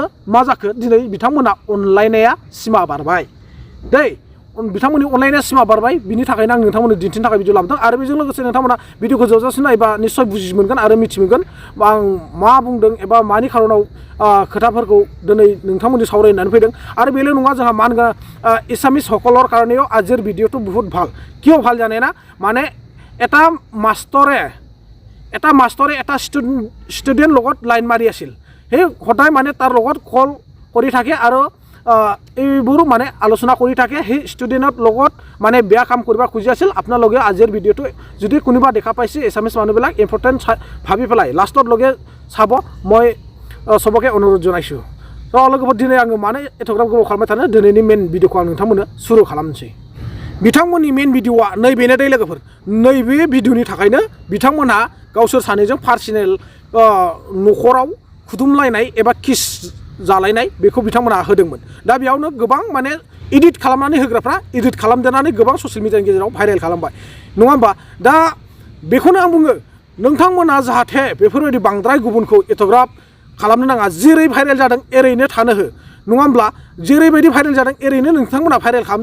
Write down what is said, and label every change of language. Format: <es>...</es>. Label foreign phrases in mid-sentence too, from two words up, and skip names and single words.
<brx>मा जाखो दिनै बिथांमोना अनलायनाया सिमा बारबाय बिथांमोननि अनलायनाया सिमा बारबाय बिनि थाखायनो आं नोंथांमोननो दिन्थिनो थाखाय भिडिअ लाबोदों आरो बेजों लोगोसे नोंथांमोना भिडिअखौ जोबजासिम नायबा निस्सय बुजि मोनगोन आरो मिथि मोनगोन आं मा बुंदों एबा मानि खारनाव खोथाफोरखौ दिनै नोंथांमोनजों सावरायनानै फैदों आरो बेल' नङा जोंहा मा होनगोन एसामिस</brx> <as>सकলৰ কাৰণেও আজিৰ ভিডিঅ'টো বহুত ভাল কিয় ভাল জানে না মানে এটা মাষ্টৰে এটা ষ্টুডেণ্ট লগত লাইন মাৰি আছিল সেই সদায় মানে তাৰ লগত কল কৰি থাকে আৰু এইবোৰ মানে আলোচনা কৰি থাকে সেই ষ্টুডেণ্টৰ লগত মানে বেয়া কাম কৰিব খুজি আছিল আপোনালোকে আজিৰ ভিডিঅ'টো যদি কোনোবা দেখা পাইছে এছামিছ মানুহবিলাক ইম্পৰ্টেণ্ট ভাবি পেলাই লাষ্টত লগে চাব মই সবকে অনুৰোধ জনাইছোঁ</as> <brx>थ' लोगोफोर दिनै आङो माने एथ'ग्राब गोबाव खालामबाय थानो दिनैनि मेन भिडिअखौ आं नोंथांमोननो सुरु खालामनोसै बिथांमोननि मेन भिडिअआ नैबेनो दै लोगोफोर नैबे भिडिअनि थाखायनो बिथांमोनहा गावसोर सानैजों पार्सनेल न'खराव खुदुमलायनाय एबा किस जालायनाय बेखौ बिथांमोनहा होदोंमोन दा बेयावनो गोबां माने एडिट खालामनानै होग्राफ्रा एडिट खालामदेरनानै गोबां ससियेल मिडियानि गेजेराव भाइरेल खालामबाय नङा होमबा दा बेखौनो आं बुङो नोंथांमोना जाहाथे बेफोरबायदि बांद्राय गुबुनखौ एथ'ग्राब खालामनो नाङा जेरै भाइरेल जादों एरैनो थानो हो नङा होमब्ला जेरैबायदि भाइरेल जादों एरैनो नोंथांमोना भाइरेल</brx>